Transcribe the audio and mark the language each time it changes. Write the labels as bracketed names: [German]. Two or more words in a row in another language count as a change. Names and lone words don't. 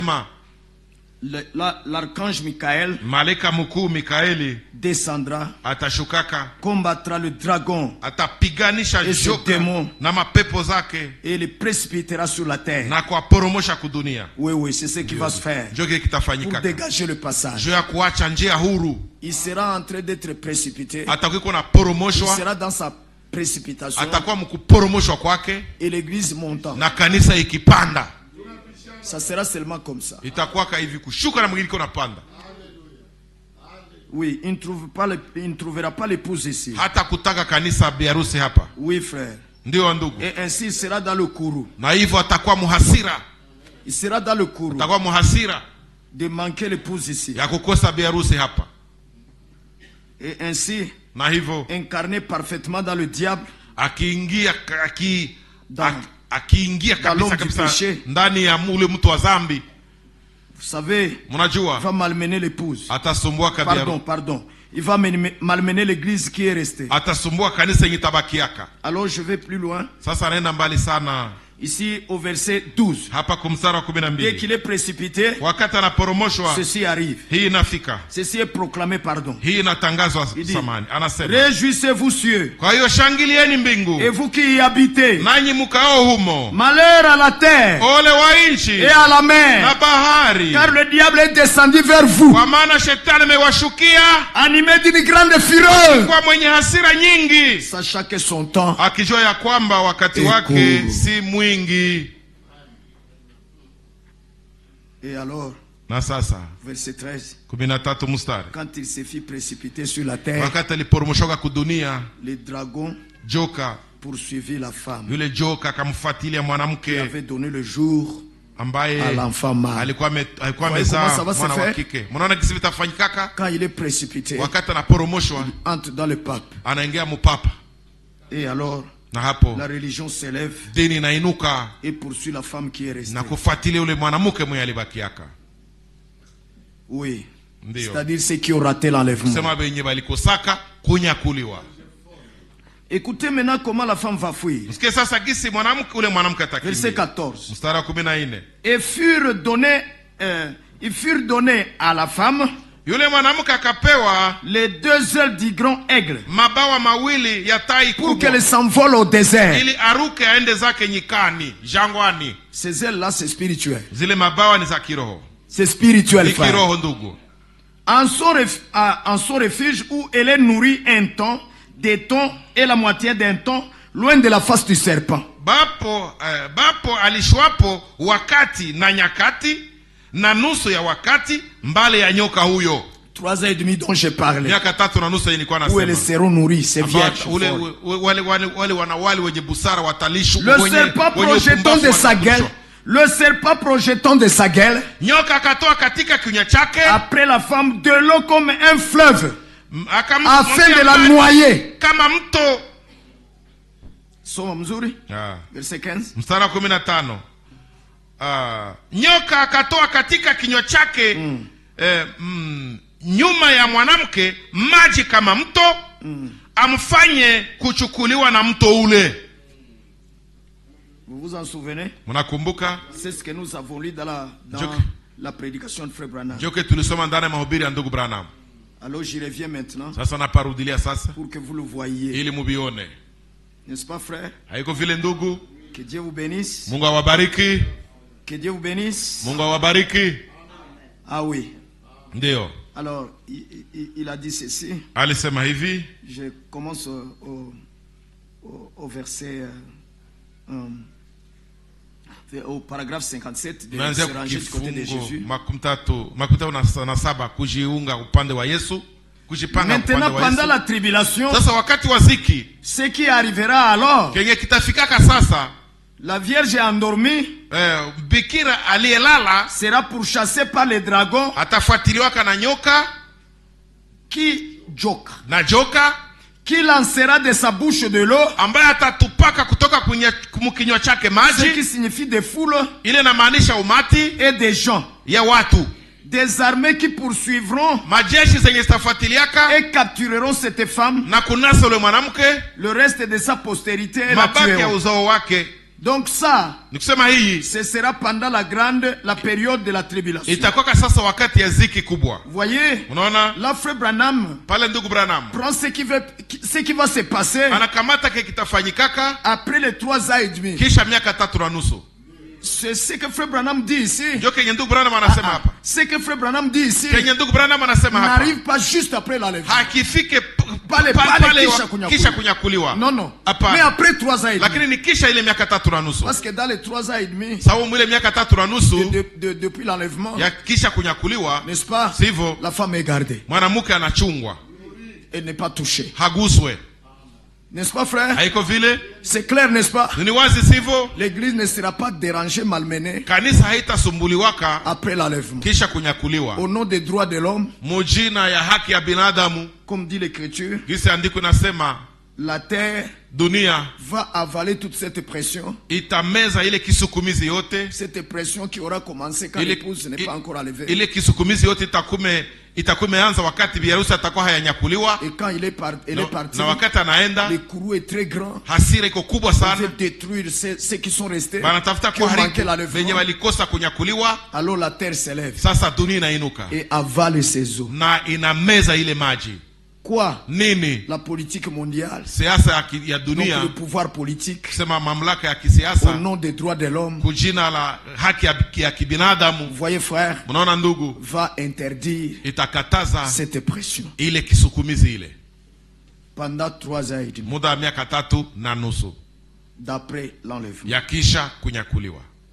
[French] L'archange Michael [Swahili] malaika mkuu Mikaeli [French] descendra, [Swahili] atashukaka, [French] combattra le dragon [Swahili] atapiganisha [French] et ses [Swahili] joka [French] démons [Swahili] na mapepo zake [French] et les précipitera sur la terre. [Swahili] na kuwaporomosha kudunia. [French] Oui, c'est ce qui va se faire [Swahili] Ndio [French] pour [Swahili] kitafanyika [French] dégager le passage. [Swahili] juu ya kuacha njia huru. [French] Il sera en train d'être précipité. [Swahili] Atakuwa na [French] Il [Swahili] poromoshwa, [French] sera dans sa précipitation [Swahili] atakuwa mkuporomoshwa kwake [French] et l'église montant. [Swahili] na kanisa ikipanda. [French] Ça sera seulement comme ça. [Swahili] Itakuwa hivi kushuka na mwingine iko napanda. [French] Oui, il ne trouvera pas l'épouse ici. [Swahili] Hata kutaka kanisa biharusi hapa. [French] Oui, frère. [Swahili] Ndio ndugu. [French] Et ainsi il sera dans le courroux. [Swahili] Na hivyo atakuwa muhasira. [French] Il sera dans le courroux [Swahili] Atakuwa muhasira [French] de manquer l'épouse ici. [Swahili] ya kukosa biharusi hapa. [French] Et ainsi [Swahili] Na hivyo [French] incarné parfaitement dans le diable, [Swahili] akiingia [French] dans [Swahili] kabisa [French] péché. [Swahili] ndani ya ule mtu wa dhambi. [French] Vous savez, il [Swahili] Mnajua [French] va malmener l'épouse. [Swahili] atasumbua [French] Pardon. Il va malmener l'église qui est restée. [Swahili] atasumbua kanisa yenye tabakiaka. [French] Alors je vais plus loin. [Swahili] Sasa anaenda mbali sana. [French] Ici au verset 12. [Swahili] Hapa kumsara wa [French] Dès 12. qu'il est précipité, [Swahili] Wakati anaporomoshwa, [French] ceci arrive. [Swahili] hii inafika. [French] Ceci est proclamé, pardon. [Swahili] Hii inatangazwa [French] Il dit, [Swahili] samani. Anasema, [French] réjouissez-vous cieux, [Swahili] kwa hiyo shangilieni mbingu, [French] et vous qui y habitez. [Swahili] nanyi mkao humo. [French] Malheur à la terre [Swahili] Ole wa nchi [French] et à la [Swahili] na [French] mer, [Swahili] bahari, [French] car le diable est descendu vers vous, [Swahili] kwa maana shetani amewashukia [French] animé d'une grande fureur, [Swahili] kwa mwenye hasira nyingi, [French] sachant que son temps. [Swahili] akijua ya kwamba wakati wake si mwingi. [French] Et alors, [Swahili] Na sasa [French] verset 13, [Swahili] 13 mstari, [French] quand il se fit précipiter sur la terre, [Swahili] wakati aliporomoshoka kudunia, [French] les dragons [Swahili] joka [French] poursuivit la femme [Swahili] yule joka akamfuatilia [French] qui [Swahili] mwanamke [French] avait donné le jour [Swahili] ambaye [French] à l'enfant mâle. [Swahili] alikuwa [French] Voyez comment [Swahili] amezaa [French] ça va se [Swahili] mwana wa [French] faire? [Swahili] kike. Mnaona kisi vitafanyikaka [French] Quand il est précipité, [Swahili] wakati anaporomoshwa, [French] entre dans le pape. [Swahili] anaingia mupapa, [French] Et alors, [Swahili] na hapo [French] la religion s'élève [Swahili] dini inainuka [French] et poursuit la femme qui est restée. [Swahili] na kufuatilia yule mwanamke mwenye alibakiaka. [French] Oui. [Swahili] Ndio [French] C'est-à-dire ceux qui ont raté l'enlèvement. [Swahili] sema benye balikosaka kunyakuliwa. [French] Écoutez maintenant comment la femme va fuir. [Swahili] Msikie sasa gisi mwanamke [French] Verset [Swahili] atakimbia. 14. Mstari wa 14. [French] Et ils furent donnés à la femme [Swahili] Yule mwanamke akapewa [French] les 2 ailes du grand aigle [Swahili] mabawa mawili ya tai [French] pour [Swahili] kubwa [French] qu'elle s'envole au désert. [Swahili] ili aruke aende zake nyikani, jangwani. [French] Ces ailes-là, c'est spirituel. [Swahili] Zile mabawa ni za kiroho. [French] C'est spirituel, [Swahili] Ni [French] frère. [Swahili] kiroho ndugu. [French] En son refuge où elle est nourrie un temps, des tons et la moitié d'un ton, loin de la face du serpent. [Swahili] Bapo alishwapo wakati na nyakati na nusu ya wakati mbale ya nyoka huyo. [French] 3 ans et demi dont j'ai parlé. [Swahili] Miaka 3 na nusu nilikuwa [French] Où elles [Swahili] nasema. [French] seront nourries, ces vierges. [Swahili] Wale wanawali wenye busara watalishwa. [French] Le serpent projetant de sa gueule. Le serpent projetant de sa gueule. [Swahili] Nyoka akatoa katika kinywa chake. [French] Après la femme de l'eau comme un fleuve. Afin de la noyer. [Swahili] Kama mto. Soma mzuri. Verset 15. Mstari wa 15. Nyoka akatoa katika kinywa chake nyuma ya mwanamke maji kama mto, amfanye kuchukuliwa na mto ule. [French] Vous vous en souvenez? [Swahili] Mnakumbuka? [French] C'est ce que nous avons lu dans la prédication de Frère Branham. [Swahili] Joke tulisoma ndani ya mahubiri ya ndugu Branham. [French] Alors j'y reviens maintenant. [Swahili] Sasa naparudilia sasa [French] pour que vous le voyiez. [Swahili] Ili mubione. [French] N'est-ce pas, frère? [Swahili] Haiko vile ndugu? [French] Que Dieu vous bénisse. [Swahili] Mungu awabariki. [French] Que Dieu vous bénisse. [Swahili] Mungu awabariki. [French] Ah oui. [Swahili] Ndio. [French] Alors, il a dit ceci. [Swahili] Alisema hivi. [French] Je commence au verset au paragraphe 57 de se ranger du côté de Jésus. [Swahili] Kujiunga upande wa Yesu. [French] Maintenant, pendant la tribulation, [Swahili] sasa wakati wa ziki, [French] ce qui arrivera alors, [Swahili] kenye kitafikaka sasa, [French] la Vierge endormie [Swahili] bikira aliyelala [French] sera pourchassée par les dragons, [Swahili] atafuatiliwa na nyoka joka [French] qui lancera de sa bouche de l'eau, [Swahili] ambaye atatupaka kutoka kinywa chake maji. [French] Ce qui signifie des foules, [Swahili] ile inamaanisha umati, [French] et des gens, [Swahili] ya watu, [French] des armées qui poursuivront, [Swahili] majeshi zenye zitafuatiliaka [French] et captureront cette femme, [Swahili] na kunasa yule mwanamke, [French] le reste de sa postérité, [Swahili] mabaki ya uzao wake [French] Donc ça, [Swahili] nikusema hii [French] ce sera pendant la période de la tribulation. [Swahili] itakuwa sasa wakati ya ziki kubwa. [French] Vous voyez, [Swahili] Unaona? [French] là frère Branham [Swahili] Pale ndugu Branham [French] prend ce qui va se passer [Swahili] anakamata kile kitafanyikaka [French] après les 3 ans et demi. [Swahili] kisha miaka 3 na nusu. [French] C'est ce que frère Branham dit ici. [Swahili] Ndio kenye ndugu Branham anasema hapa. [French] Ce que frère Branham dit ici [Swahili] Kenye ndugu Branham anasema hapa [French] n'arrive pas juste après l'enlèvement. [Swahili] hakifike Pale kisha kunyakuliwa. [French] Non, non. [Swahili] Hapa. [French] Mais après 3 ans et demi. [Swahili] Lakini ni kisha ile miaka 3 na nusu. [French] Parce que dans les 3 ans et demi, [Swahili] Sababu mwile miaka 3 na nusu [French] depuis l'enlèvement, [Swahili] ya kisha kunyakuliwa, [French] n'est-ce pas? [Swahili] sivyo [French] La femme est gardée. [Swahili] mwanamke anachungwa, [French] Elle n'est pas touchée. [Swahili] haguswe. [French] N'est-ce pas, frère? [Swahili] Haiko vile? [French] C'est clair, n'est-ce pas? [Swahili] Ni wazi sivyo? [French] L'église ne sera pas dérangée, malmenée [Swahili] Kanisa haitasumbuliwaka [French] après l'enlèvement. [Swahili] kisha kunyakuliwa. [French] Au nom des droits de l'homme, [Swahili] Mujina ya haki ya binadamu, [French] comme dit l'Écriture, [Swahili] gisi andiko inasema [French] la terre [Swahili] dunia [French] va avaler toute cette pression. [Swahili] itameza ile kisukumizi yote. [French] Cette pression qui aura commencé quand [Swahili] Ile- [French] l'épouse n'est pas encore enlevée. [Swahili] Ile kisukumizi yote itakumeanza wakati biharusi atakuwa hayanyakuliwa. [French] Et quand elle est partie, [Swahili] Na wakati anaenda [French] le courroux est très grand. [Swahili] hasira iko kubwa [French] Il [Swahili] sana, [French] veut détruire ceux qui sont restés, [Swahili] wanatafuta [French] qui ont manqué [Swahili] kuharibu venye [French] l'enlèvement. [Swahili] walikosa kunyakuliwa. [French] Alors la terre s'élève [Swahili] Sasa dunia inainuka [French] et avale ses eaux. [Swahili] na inameza ile maji. [French] Quoi? [Swahili] Nini? [French] La politique mondiale, [Swahili] Siasa ya [French] donc [Swahili] dunia, [French] le pouvoir politique, [Swahili] kusema mamlaka ya [French] au [Swahili] kisiasa [French] nom des droits de l'homme, [Swahili] kujina la haki ya kibinadamu. [French] vous voyez frère, [Swahili] Mnaona ndugu, [French] va interdire [Swahili] itakataza [French] cette pression [Swahili] ile kisukumizi ile [French] pendant 3 ans et demi, [Swahili] muda wa miaka 3 na nusu [French] d'après l'enlèvement. [Swahili] ya kisha kunyakuliwa.